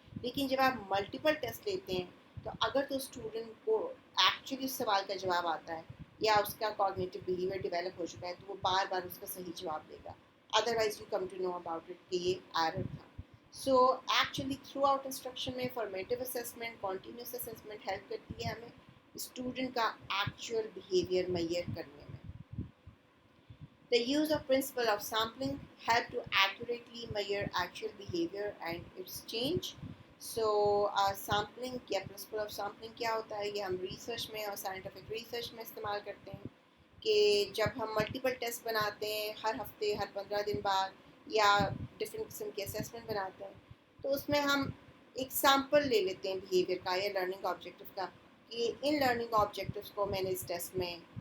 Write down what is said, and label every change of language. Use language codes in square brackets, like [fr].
[ur] لیکن جب آپ ملٹیپل ٹیسٹ لیتے ہیں تو اگر تو اسٹوڈنٹ کو ایکچولی اس سوال کا جواب آتا ہے یا اس کا کوگنیٹو بیہیویئر ڈیولپ ہو چکا ہے تو وہ بار بار اس کا صحیح جواب دے گا, [en] otherwise you come to know about it [ur] کہ یہ ایرر تھا. So actually through out instruction میں formative assessment, continuous assessment help کرتی ہے ہمیں اسٹوڈنٹ کا ایکچوئل بیہیویئر میئر کرنے میں. [en] The use of principle of sampling help to accurately measure actual behavior and its change. [ur] So sampling یا principle of sampling کیا ہوتا ہے, یہ ہم ریسرچ میں اور سائنٹیفک ریسرچ میں استعمال کرتے ہیں کہ جب ہم ملٹیپل ٹیسٹ بناتے ہیں ہر ہفتے, ہر 15 دن بعد, یا ڈفرینٹ قسم کے اسیسمنٹ بناتے ہیں تو اس میں ہم ایک سیمپل لے لیتے ہیں بیہیویئر کا یا لرننگ آبجیکٹیو کا کہ ان لرننگ آبجیکٹیوز کو میں نے اس ٹیسٹ میں